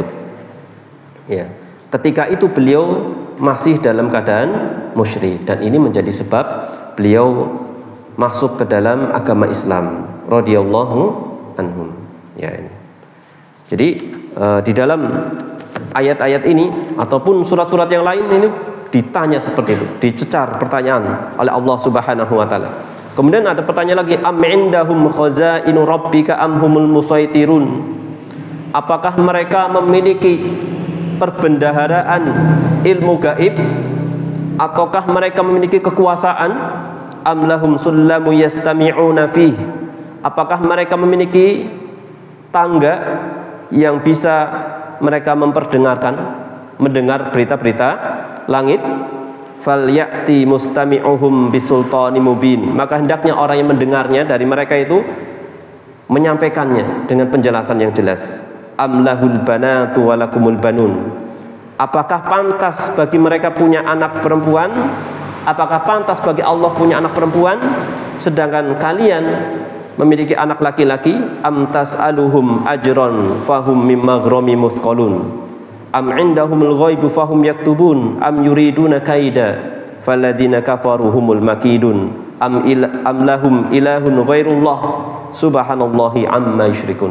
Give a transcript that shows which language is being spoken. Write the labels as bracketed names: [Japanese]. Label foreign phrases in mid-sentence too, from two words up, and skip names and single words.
[Indonesian] Ya, ketika itu beliau masih dalam keadaan musyrik, dan ini menjadi sebab beliau masuk ke dalam agama Islam [Arabic] رضي الله عنهم. [Indonesian] Ya, ini. Jadi di dalam ayat-ayat ini ataupun surat-surat yang lain ini ditanya seperti itu, dicecar pertanyaan oleh Allah [Arabic] سبحانه وتعالى. [Indonesian] Kemudian ada pertanyaan lagi, [Arabic] أم عندهم خزائن ربك أم هم المصيطرون? [Indonesian] Apakah mereka memiliki perbendaharaan ilmu gaib, ataukah mereka memiliki kekuasaan? [Arabic] أم لهم سلم يستمعون فيه? [Indonesian] Apakah mereka memiliki tangga yang bisa mereka mendengar berita-berita langit? [Arabic] فليأت مستمعهم بسلطان مبين. [Indonesian] Maka hendaknya orang yang mendengarnya dari mereka itu menyampaikannya dengan penjelasan yang jelas. [Arabic] أم له البنات ولكم البنون? [Indonesian] Apakah pantas bagi mereka punya anak perempuan? Apakah pantas bagi Allah punya anak perempuan, sedangkan kalian memiliki anak laki-laki? [Arabic] أم تسألهم أجرا فهم من مغرم مثقلون? أم عندهم الغيب فهم يكتبون? أم يريدون كيدا فالذين كفروا هم المكيدون? أم لهم إله غير الله سبحان الله عما يشركون?